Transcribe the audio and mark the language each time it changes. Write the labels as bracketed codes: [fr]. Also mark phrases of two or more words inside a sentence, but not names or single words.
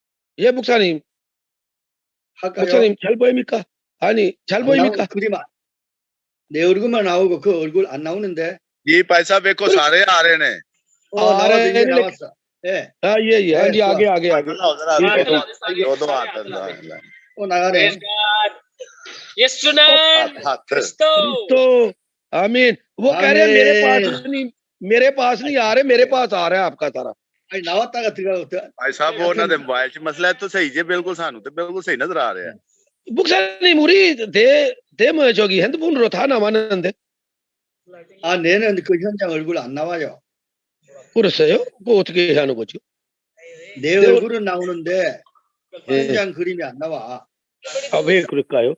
[ko] 예, 목사님. 할까요? 목사님, 잘 보입니까? 아니, 잘 안 보입니까? 그림 내 얼굴만 나오고 그 얼굴 안 나오는데. [hi] जी भाई साहब एक को सारे आ रहे ने [ko] 나와서 이제 [hi] नहीं, [ko] 나왔어. 예. [hi] हाँ, ये, हाँ [ko] 예, [hi] जी, [ko] 좋아. [hi] आगे, आगे, आगे। दो हाथ [ko] 나가네. [en] Praise God. [ko] 예수님 그리스도. [hi] तो आमीन। वो कह रहे हैं आमीन। मेरे पास नहीं आ रहे, मेरे पास आ रहा है आपका सारा। [ko] 아니 나왔다가 들어가고 [hi] भाई साहब वो [pa] ਉਹਨਾਂ ਦੇ ਮੋਬਾਈਲ 'ਚ ਮਸਲਾ ਹੈ ਤਾਂ ਸਹੀ ਜੇ ਬਿਲਕੁਲ ਸਾਨੂੰ ਤੇ ਬਿਲਕੁਲ ਸਹੀ ਨਜ਼ਰ ਆ ਰਿਹਾ [ko] 목사님, 우리 뭐 저기 핸드폰으로 다 나왔는데. 내는 그 현장 얼굴 안 나와요. 그랬어요? 그 어떻게 하는 거죠? 내 얼굴은 나오는데 현장 그림이 안 나와. 아, 왜 그럴까요?